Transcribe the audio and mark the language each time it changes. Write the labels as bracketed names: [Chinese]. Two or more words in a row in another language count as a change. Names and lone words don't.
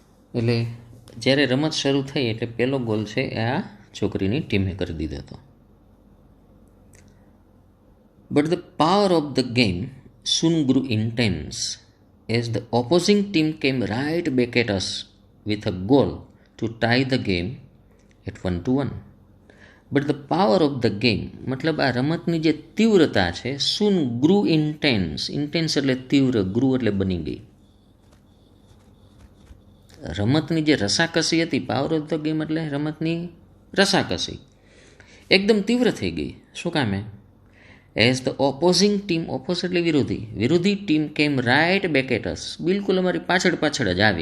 [Gujarati] એટલે જ્યારે રમત શરૂ થઈ એટલે પહેલો ગોલ છે એ આ છોકરીની ટીમે કરી દીધો હતો. [English] But the power of the game soon grew intense as the opposing team came right back at us with a goal to tie the game at 1-1. But the power of the game [Gujarati] મતલબ આ રમતની જે તીવ્રતા છે [English] soon grew intense. [Gujarati] ઇન્ટેન્સ એટલે તીવ્ર, ગ્રુ એટલે બની ગઈ. રમતની જે રસાકસી હતી, [English] power of the game [Gujarati] એટલે રમતની રસાકસી એકદમ તીવ્ર થઈ ગઈ. શું કામે? [English] As the opposing team, oppose [Gujarati] એટલે વિરોધી ટીમ [English] came right back at us, [Gujarati] બિલકુલ અમારી પાછળ જ આવી.